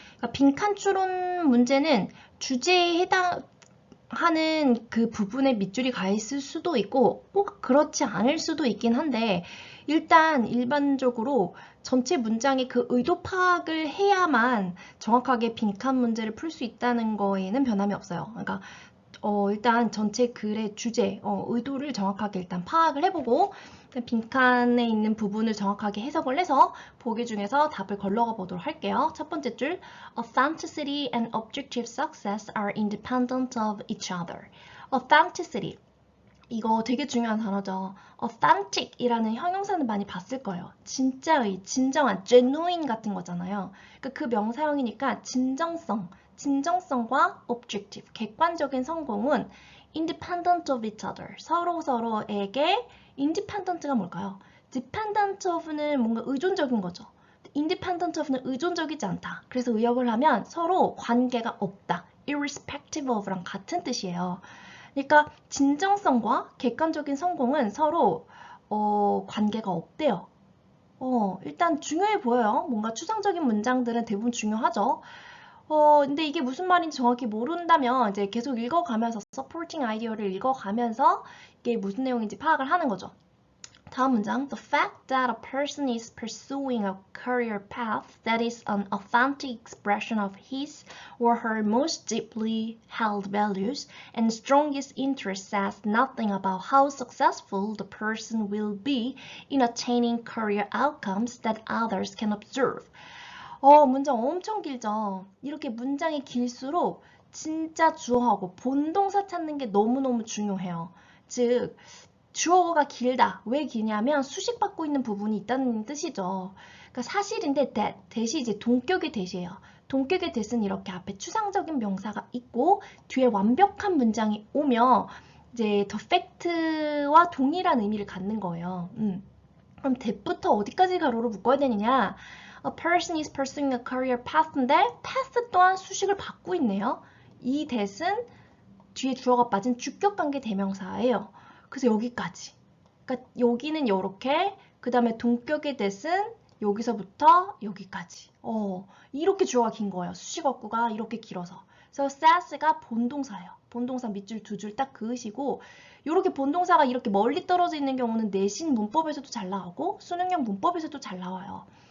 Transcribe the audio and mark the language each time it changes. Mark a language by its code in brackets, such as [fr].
[ko] 그러니까 빈칸 추론 문제는 주제에 해당하는 그 부분에 밑줄이 가 있을 수도 있고 꼭 그렇지 않을 수도 있긴 한데 일단 일반적으로 전체 문장의 그 의도 파악을 해야만 정확하게 빈칸 문제를 풀 수 있다는 거에는 변함이 없어요. 그러니까 일단 전체 글의 주제, 의도를 정확하게 일단 파악을 해보고 빈칸에 있는 부분을 정확하게 해석을 해서 보기 중에서 답을 걸러가 보도록 할게요. 첫 번째 줄, [en] authenticity and objective success are independent of each other. [ko] authenticity, 이거 되게 중요한 단어죠. authentic이라는 형용사는 많이 봤을 거예요. 진짜의, 진정한, genuine 같은 거잖아요. 그러니까 그 명사형이니까 진정성과 objective, 객관적인 성공은 [en] independent of each other, [ko] 서로에게 independent가 뭘까요? [en] dependent of [ko] 는 뭔가 의존적인 거죠. [en] independent of [ko] 는 의존적이지 않다. 그래서 의역을 하면 서로 관계가 없다. [en] irrespective of [ko] 랑 같은 뜻이에요. 그러니까 진정성과 객관적인 성공은 서로 관계가 없대요. 일단 중요해 보여요. 뭔가 추상적인 문장들은 대부분 중요하죠. 근데 이게 무슨 말인지 정확히 모른다면 이제 계속 읽어가면서 [en] supporting idea [ko] 를 읽어가면서 이게 무슨 내용인지 파악을 하는 거죠. 다음 문장. [en] The fact that a person is pursuing a career path that is an authentic expression of his or her most deeply held values and strongest interests says nothing about how successful the person will be in attaining career outcomes that others can observe. [ko] 문장 엄청 길죠? 이렇게 문장이 길수록 진짜 주어하고 본동사 찾는 게 너무너무 중요해요. 즉, 주어가 길다. 왜 기냐면 수식받고 있는 부분이 있다는 뜻이죠. 그러니까 사실인데 that이 이제 동격의 that이에요. 동격의 that은 이렇게 앞에 추상적인 명사가 있고 뒤에 완벽한 문장이 오면 이제 the fact와 동일한 의미를 갖는 거예요. 그럼 that부터 어디까지 가로로 묶어야 되느냐? [en] A person is pursuing a career path [ko] 인데 [en] path 또한 수식을 받고 있네요. [ko] 이 that은 뒤에 주어가 빠진 주격관계 대명사예요. 그래서 여기까지. 그러니까 여기는 이렇게, 그 다음에 동격의 that은 여기서부터 여기까지. 이렇게 주어가 긴 거예요. 수식어구가 이렇게 길어서. 그래서 says가 본동사예요. 본동사 밑줄 두 줄 딱 그으시고 이렇게 본동사가 이렇게 멀리 떨어져 있는 경우는 내신 문법에서도 잘 나오고 수능형 문법에서도 잘 나와요.